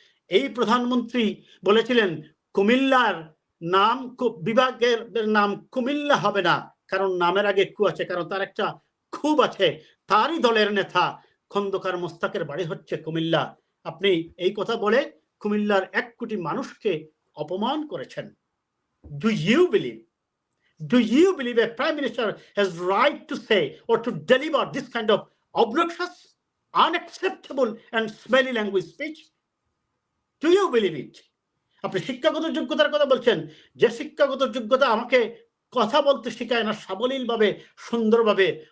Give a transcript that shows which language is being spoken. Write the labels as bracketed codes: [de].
[bn] এই প্রধানমন্ত্রী বলেছিলেন কুমিল্লার নাম, বিভাগের নাম কুমিল্লা হবে না, কারণ নামের আগে কু আছে, কারণ তার একটা খুব আছে, তারই দলের নেতা খন্দকার মোস্তাকের বাড়ি হচ্ছে কুমিল্লা। আপনি এই কথা বলে কুমিল্লার 1 কোটি মানুষকে অপমান করেছেন। [en] Do you believe a prime minister has right to say or to deliver this kind of obnoxious, unacceptable and smelly language speech? Do you believe it? [bn] আপনি শিক্ষাগত যোগ্যতার কথা বলছেন, যে শিক্ষাগত যোগ্যতা আমাকে কথা বলতে শেখায় না সাবলীলভাবে, সুন্দরভাবে।